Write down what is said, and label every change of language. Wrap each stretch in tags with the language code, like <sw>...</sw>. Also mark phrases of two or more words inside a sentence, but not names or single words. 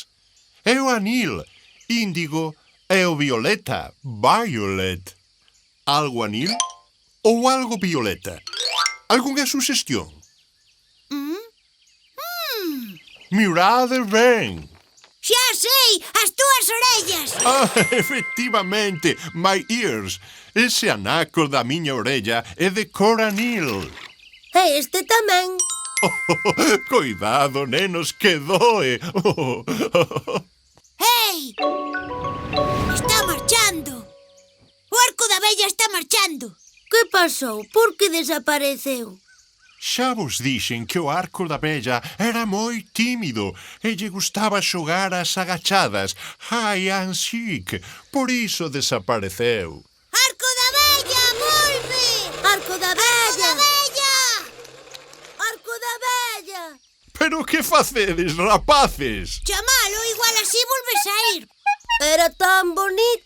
<gl>É o anil, índigo, e o violeta, violet. Algo anil ou algo violeta? Algunha suxestión? Mirade ben. Xa sei, as túas orellas. Ah, efectivamente,</gl> <en>my ears.</en> <gl>Ese anaco da miña orella é de cor anil. E este tamén. Cuidado, nenos, que doe. Hey! Está marchando. O arco da vella está marchando. Que pasou? Por que desapareceu? Xa vos dixen que o arco da vella era moi tímido e lle gustaba xogar ás agachadas,</gl> <en>hide and seek.</en> <gl>Por iso desapareceu. Arco da vella, volve! Arco da Arco vella! da vella! Arco da vella! Pero que facedes, rapaces? Chamalo, igual así volves a ir. Era tan bonito.</gl>